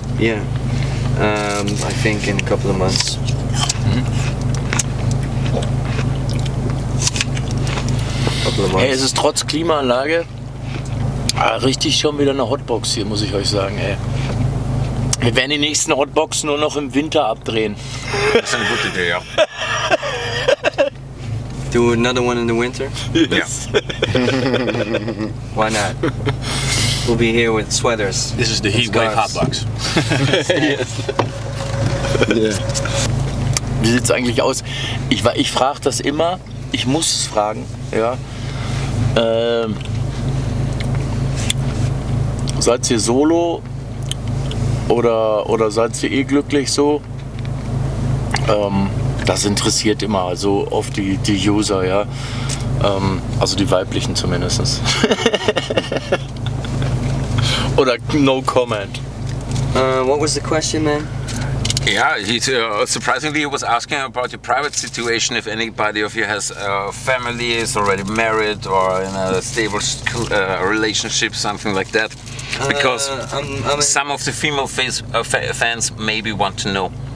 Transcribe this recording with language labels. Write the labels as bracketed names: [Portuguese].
[English] Yeah, I think in a couple of months. [German] Hey, es ist trotz Klimaanlage richtig schon wieder eine Hotbox hier, muss ich euch sagen. Ey. Wir werden die nächsten Hotbox nur noch im Winter abdrehen. Das ist eine gute Idee, ja. [English] Do another one in the winter? Yes. Why not? We'll be here with sweaters. This is the Heatwave HOTBOX. Yes. Yeah. [German] Wie sieht es eigentlich aus? Ich frage das immer, ich muss es fragen. Ja. Seid ihr solo oder seid ihr glücklich so? Das interessiert immer so oft die User, ja. Also die weiblichen zumindest. [English] Oder no comment. What was the question, man? Yeah, surprisingly, he was asking about your private situation. If anybody of you has a family, is already married, or in a stable relationship, something like that. Because some of the female fans maybe want to know.